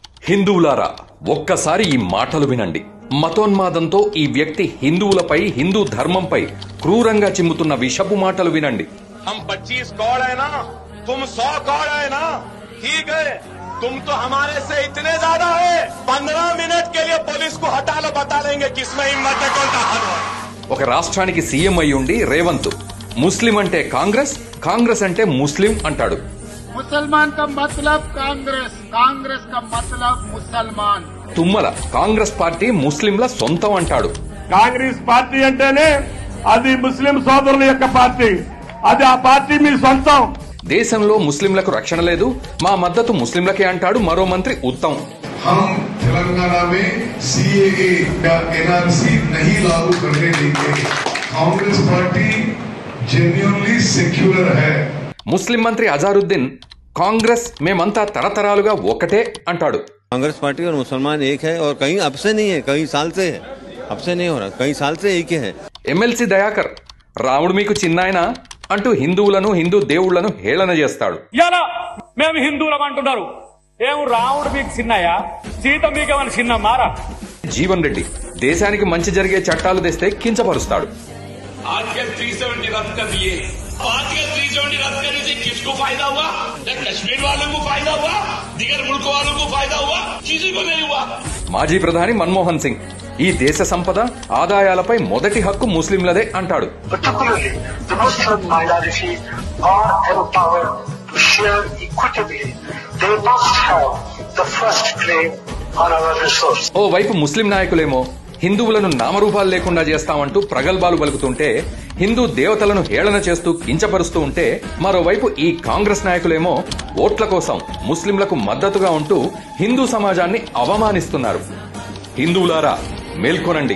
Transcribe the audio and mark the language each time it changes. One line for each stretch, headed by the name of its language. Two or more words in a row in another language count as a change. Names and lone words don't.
Telugu: హిందువులారా, ఒక్కసారి ఈ మాటలు వినండి. మతోన్మాదంతో ఈ వ్యక్తి హిందువులపై, హిందూ ధర్మంపై క్రూరంగా చిమ్ముతున్న విషపు మాటలు వినండి.
Hindi: हम 25 कौड़ है ना, तुम 100 कौड़ है ना, ठीक है, तुम तो हमारे से इतने ज्यादा है। 15 मिनट के लिए पुलिस को हटा लो, बता देंगे किसमें हिम्मत है, कौन ताकत है।
Telugu: ఒక రాష్ట్రానికి సీఎం అయ్యుండి రేవంత్ ముస్లిం అంటే కాంగ్రెస్, కాంగ్రెస్ అంటే ముస్లిం అంటాడు.
Hindi: मुसलमान का मतलब कांग्रेस, कांग्रेस का मतलब मुसलमान.
Telugu: తుమ్మల కాంగ్రెస్ పార్టీ ముస్లింల సొంతం అంటాడు. కాంగ్రెస్ పార్టీ అంటేనే అది ముస్లిం సోదరుల యొక్క పార్టీ, అది ఆ పార్టీ మీ సొంతం. దేశంలో ముస్లింలకు రక్షణ లేదు, మా మద్దతు ముస్లింలకే అంటాడు మరో మంత్రి ఉత్తమ్.
Hindi: हम तेलंगाना में सीएए या एनआरसी नहीं लागू करने देंगे. कांग्रेस पार्टी
English: genuinely secular
Hindi: है.
Telugu: ముస్లిం మంత్రి అజారుద్దీన్ కాంగ్రెస్ మేమంతా తరతరాలుగా ఒకటే అంటాడు.
Hindi: कांग्रेस पार्टी और मुसलमान एक है और कहीं अब से नहीं है, कई साल से है, अब से नहीं हो रहा, कई साल से एक है.
Telugu: ఎమ్మెల్సీ దయాకర్ రాముడు మీకు చిన్నాయన అంటూ హిందువులను, హిందూ దేవుళ్లను హేళన చేస్తాడు. ఇలా మేము హిందువులం అంటున్నారు, ఏం రాముడు మీకు చిన్నయ్యా, సీత మీకేమైనా చిన్న మారా? జీవన్ రెడ్డి దేశానికి మంచి జరిగే చట్టాలు తెస్తే కించపరుస్తాడు.
Hindi: आर्टिकल 370 रद्द कर दिए. आर्टिकल 370 रद्द करने से किसको फायदा हुआ? कश्मीर वालों को फायदा हुआ, दीगर मुल्कों वालों को फायदा हुआ, किसी को नहीं हुआ.
Telugu: మాజీ ప్రధాని మన్మోహన్ సింగ్ ఈ దేశ సంపద, ఆదాయాలపై మొదటి హక్కు ముస్లింలదే అంటాడు.
English: Particularly, the Muslim minority are empowered to share equitably. They must have the first claim on our resource.
Telugu: ఓ వైపు ముస్లిం నాయకులేమో హిందువులను నామరూపాలు లేకుండా చేస్తామంటూ ప్రగల్భాలు పలుకుతుంటే, హిందూ దేవతలను హేళన చేస్తూ కించపరుస్తూ ఉంటే, మరోవైపు ఈ కాంగ్రెస్ నాయకులేమో ఓట్ల కోసం ముస్లింలకు మద్దతుగా ఉంటూ హిందూ సమాజాన్ని అవమానిస్తున్నారు. హిందువులారా, మేల్కొనండి.